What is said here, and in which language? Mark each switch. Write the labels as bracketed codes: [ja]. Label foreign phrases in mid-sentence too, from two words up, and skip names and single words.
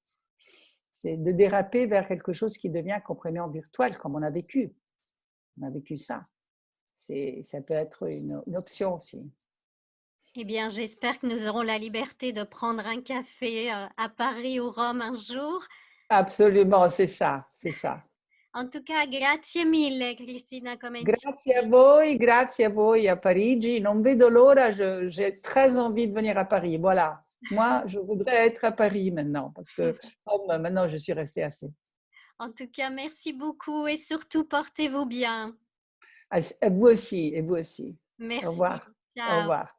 [fr] C'est de déraper vers quelque chose qui devient comprenant virtuel, comme on a vécu. On a vécu ça. Ça peut être une option aussi. Eh bien, j'espère que nous aurons la liberté de prendre un café, à Paris ou Rome un jour. Absolument, c'est ça, c'est ça. En tout cas, [it] grazie mille Cristina Comencini. Grazie a voi a Parigi. Non vedo l'ora, [fr] j'ai très envie de venir à Paris. Voilà. Moi, je voudrais être à Paris maintenant parce que maintenant, je suis restée assez. En tout cas, merci beaucoup et surtout portez-vous bien. À vous aussi, et vous aussi. Au Merci. revoir. Au [it] Ciao.